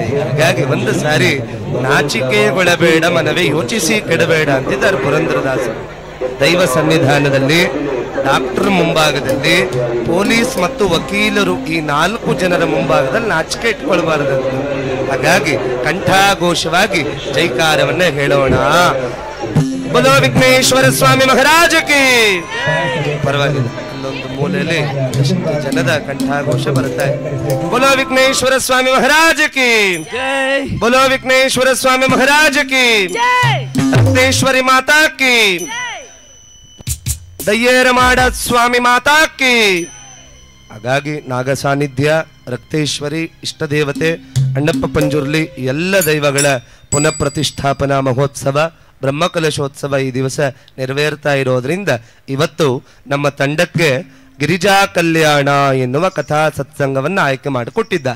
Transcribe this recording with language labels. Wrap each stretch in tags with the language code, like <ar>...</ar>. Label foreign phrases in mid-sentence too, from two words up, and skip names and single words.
<kn>ಹಾಗಾಗಿ ಒಂದು ಸಾರಿ ನಾಚಿಕೆಗೊಳ್ಳಬೇಡ ಮನವೇ ಯೋಚಿಸಿ ಕೆಡಬೇಡ ಅಂತಿದ್ದಾರೆ ಪುರಂದರದಾಸರು. ದೈವ ಸನ್ನಿಧಾನದಲ್ಲಿ ಡಾಕ್ಟರ್ ಮುಂಭಾಗದಲ್ಲಿ ಪೊಲೀಸ್ ಮತ್ತು ವಕೀಲರು ಈ 4 ಜನರ ಮುಂಭಾಗದಲ್ಲಿ ನಾಚಿಕೆ ಇಟ್ಕೊಳ್ಬಾರದಂತ. ಹಾಗಾಗಿ ಕಂಠಾಘೋಷವಾಗಿ ಜೈಕಾರವನ್ನ ಹೇಳೋಣ.</kn> <hi>बोलो विघ्नेश्वर स्वामी महाराज की</hi> <kn>ಪರವಾಗಿಲ್ಲ ಅಲ್ಲೊಂದು ಮೂಲೆಯಲ್ಲಿ ಜನದ ಕಂಠಾಘೋಷ ಬರುತ್ತಾ ಇದೆ.</kn> <hi>बोलो विघ्नेश्वर स्वामी महाराज की जय बोलो विघ्नेश्वर स्वामी महाराज की जय रक्तेश्वरी माता की दय्येरमाड स्वामी माता की.</hi> <kn>ಹಾಗಾಗಿ ನಾಗ ಸಾನ್ನಿಧ್ಯ, ರಕ್ತೇಶ್ವರಿ, ಇಷ್ಟ ದೇವತೆ, ಅಣ್ಣಪ್ಪ ಪಂಜುರ್ಲಿ ಎಲ್ಲ ದೈವಗಳ ಪುನಃ ಪ್ರತಿಷ್ಠಾಪನಾ ಮಹೋತ್ಸವ, ಬ್ರಹ್ಮಕಲಶೋತ್ಸವ ಈ ದಿವಸ ನೆರವೇರ್ತಾ ಇರೋದ್ರಿಂದ ಇವತ್ತು ನಮ್ಮ ತಂಡಕ್ಕೆ ಗಿರಿಜಾ ಕಲ್ಯಾಣ ಎನ್ನುವ ಕಥಾ ಸತ್ಸಂಗವನ್ನು ಆಯ್ಕೆ ಮಾಡಿಕೊಟ್ಟಿದ್ದಾರೆ.</kn>